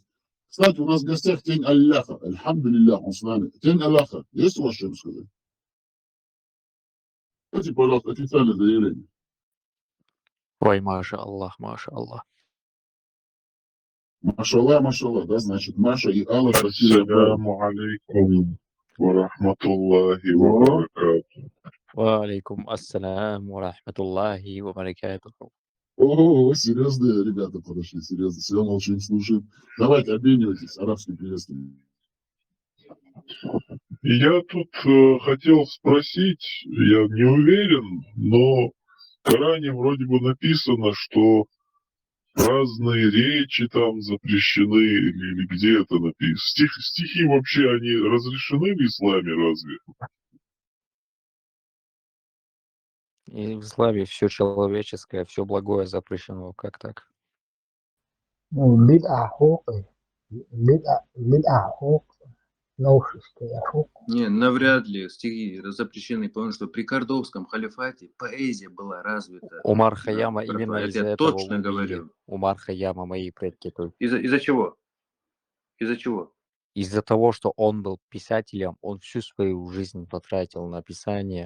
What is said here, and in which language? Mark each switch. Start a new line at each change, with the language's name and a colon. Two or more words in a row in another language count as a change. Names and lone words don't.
Russian: Кстати, у нас в гостях тень Аллаха. Альхамдулиллах, он с нами. Тень Аллаха. Есть у вас что сказать? Давайте, пожалуйста, официальное заявление.
Arabic: Ой, ما شاء الله، ما شاء الله.
Russian: Машалла, да, значит, Маша и Алла Шакира.
Arabic: السلام عليكم ورحمة الله وبركاته. وعليكم السلام ورحمة الله وبركاته.
Russian: О, серьезные ребята подошли, серьезно. Все молчим, слушаем. Давайте, обменивайтесь арабским приветствием. Я тут хотел спросить, я не уверен, но в Коране вроде бы написано, что разные речи там запрещены, или где это написано. Стихи вообще, они разрешены в исламе разве? И в исламе все человеческое, все благое запрещено. Как так?
Arabic: بدعة حقوق. بدعة حقوق.
Russian: Новшество хук. Не, навряд ли стихи запрещены, потому что при Кордовском халифате поэзия была развита. Умар Да, Хаяма именно это из-за я этого точно убили. говорю. Умар Хаяма, мои предки. Из-за чего? Из-за чего? Из-за того, что он был писателем, он всю свою жизнь потратил на писание.